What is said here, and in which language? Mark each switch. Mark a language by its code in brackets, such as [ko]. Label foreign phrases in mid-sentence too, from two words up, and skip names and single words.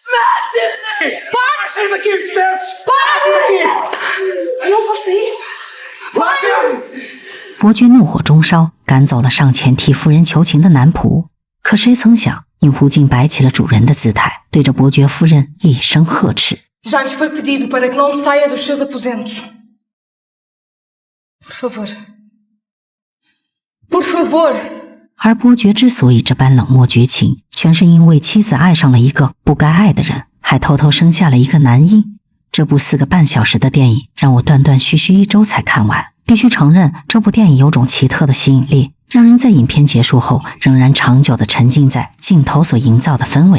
[zh] 伯爵怒火中烧，赶走了上前替夫人求情的男仆。可谁曾想，女仆竟摆起了主人的姿态，对着伯爵夫人厉声呵斥 [pt] ：“Já lhe foi pedido para que não saia dos seus aposentos. Por favor. Por favor。” [zh] 而伯爵之所以这般冷漠绝情，全是因为妻子爱上了一个不该爱的人，还偷偷生下了一个男婴。这部4个半小时的电影让我断断续续1周才看完。必须承认，这部电影有种奇特的吸引力，让人在影片结束后仍然长久地沉浸在镜头所营造的氛围里。